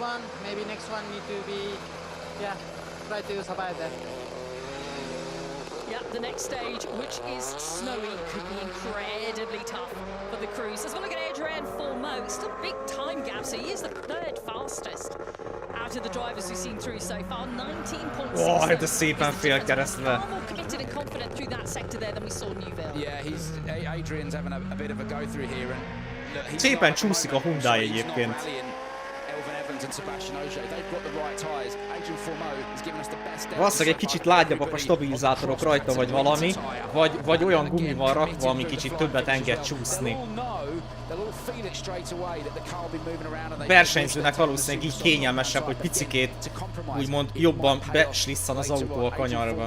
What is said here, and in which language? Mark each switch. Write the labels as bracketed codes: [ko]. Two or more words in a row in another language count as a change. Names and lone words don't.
[en] This one, maybe next one need to be, try to survive that. the next stage, which is snowy, could be incredibly tough for the crews. As we look at Adrian Formeau, still big time gap, so he is the third fastest out of the drivers we've seen through so far. 19.6. [hu] Oh, de szépen félkeresztve. [en] Far more committed and confident through that sector there than we saw Newville. Yeah, Adrian's having a bit of a go through here, and [hu] szépen csúszik a Hyundai egyébként. Valószínűleg egy kicsit lágyabbak a stabilizátorok rajta, vagy valami, vagy olyan gumi van rakva, ami kicsit többet enged csúszni. Versenyzőnek valószínűleg így kényelmesebb, hogy picikét úgymond jobban beslisszan az autó a kanyarba.